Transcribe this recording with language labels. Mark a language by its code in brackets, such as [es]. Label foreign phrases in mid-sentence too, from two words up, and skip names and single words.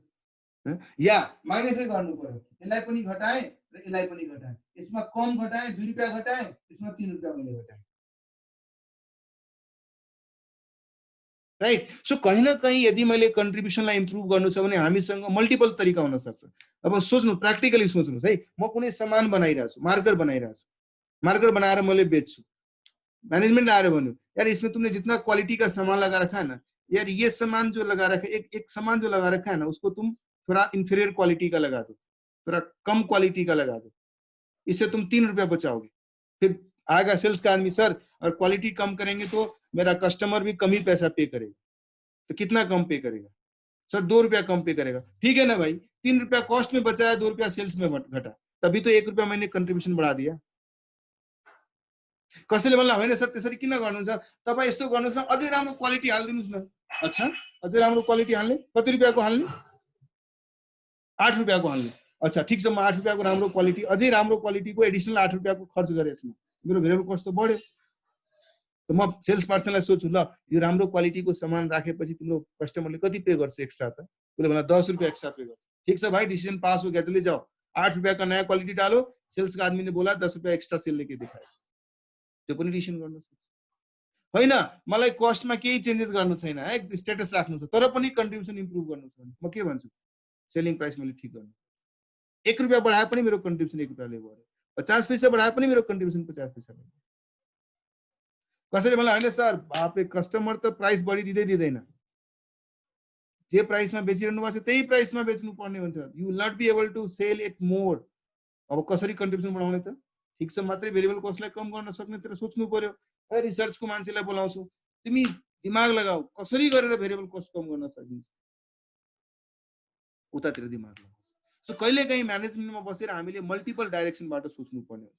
[ne] या माइनसै गर्नु पर्यो, यसलाई पनि घटाए र यसलाई पनि घटाए, यसमा कम घटाए 2 रुपैयाँ घटाए, यसमा 3 रुपैयाँ मैले घटाए राइट। सो कहीं न कहीं यदि मैले कन्ट्रिब्युसनलाई इम्प्रुभ गर्नु छ भने हामीसँग मल्टिपल तरिका हुन सक्छ। अब सोच्नु, प्र्याक्टिकली सोच्नुस् है, म कुनै सामान बनाइरहेको छु, मार्कर बनाइरहेको छु, मार्कर बनाएर मैले बेच्छु, [hi] मैनेजमेंट आ रहे भन्यो यार इसमें तुमने जितना क्वालिटी का सामान लगा रखा है ना यार, ये सामान जो लगा रखा है, एक सामान जो लगा रखा है ना उसको तुम थोड़ा इंफीरियर क्वालिटी का लगा दो, थोड़ा कम क्वालिटी का लगा दो, इससे तुम 3 रुपया बचाओगे। फिर आएगा सेल्स का आदमी, सर और क्वालिटी कम करेंगे तो मेरा कस्टमर भी कम ही पैसा पे करेगा। तो कितना कम पे करेगा? सर 2 रुपया कम पे करेगा। ठीक है ना भाई, 3 रुपया कॉस्ट में बचाया, 2 रुपया सेल्स में घटा, तभी तो 1 रुपया मैंने कंट्रीब्यूशन बढ़ा दिया। [ne] कसैले भन्ला होइन सर त्यसरी किन गर्नुहुन्छ, तपाईँ यस्तो गर्नुहोस् न, अझै राम्रो क्वालिटी हालिदिनुहोस् न। अच्छा, अझै राम्रो क्वालिटी हाल्ने, कति रुपियाँको हाल्ने? 8 रुपियाँको हाल्ने। अच्छा ठिक छ, म 8 रुपियाँको राम्रो क्वालिटी, अझै राम्रो क्वालिटीको एडिसनल 8 रुपियाँको खर्च गरेँ यसमा, मेरो [en] variable cost [ne] त बढ्यो। त म सेल्स पर्सनलाई सोध्छु, ल यो राम्रो क्वालिटीको सामान राखेपछि तिम्रो कस्टमरले कति पे गर्छ एक्स्ट्रा त? उसले भन्ला 10 रुपियाँ एक्स्ट्रा पे गर्छ। [hi] ठीक छ भाई, डिसीजन पास हो गया, चले जाओ, 8 रुपियाँ का नया क्वालिटी डालो। सेल्स का आदमी ने बोला 10 रुपियाँ एक्स्ट्रा सेल लेके दिखायो, [ne] त्यो पनि डिसिजन गर्न सक्छ। होइन मलाई कस्टमा केही चेन्जेस गर्नु छैन है, स्टेटस राख्नु छ, तर पनि कन्ट्रिब्युसन इम्प्रुभ गर्नु छ भने म के भन्छु, [en] selling price [ne] मैले ठिक गर्नु। 1 रुपियाँ बढाए पनि मेरो कन्ट्रिब्युसन 1 रुपियाँले बढ्यो, 50 पैसा बढाए पनि मेरो कन्ट्रिब्युसन 50 पैसा बढ्यो। कसैले मलाई होइन सर बापरे कस्टमर त प्राइस बढी दिँदैन, जे प्राइसमा बेचिरहनु भएको छ त्यही प्राइसमा बेच्नु पर्ने हुन्छ। [en] you will not be able to sell it more. [ne] अब कसरी कन्ट्रिब्युसन बढाउने त? ठिक छ, मात्रै भेरिएबल कस्टलाई कम गर्न सक्ने तर सोच्नु पर्यो। रिसर्चको मान्छेलाई बोलाउँछु, तिमी दिमाग लगाऊ कसरी गरेर [en] variable cost [ne] कम गर्न सकिन्छ, उतातिर दिमाग लगाऊ। सो कहिलेकाहीँ म्यानेजमेन्टमा बसेर हामीले मल्टिपल डाइरेक्सनबाट सोच्नु पर्ने हुन्छ।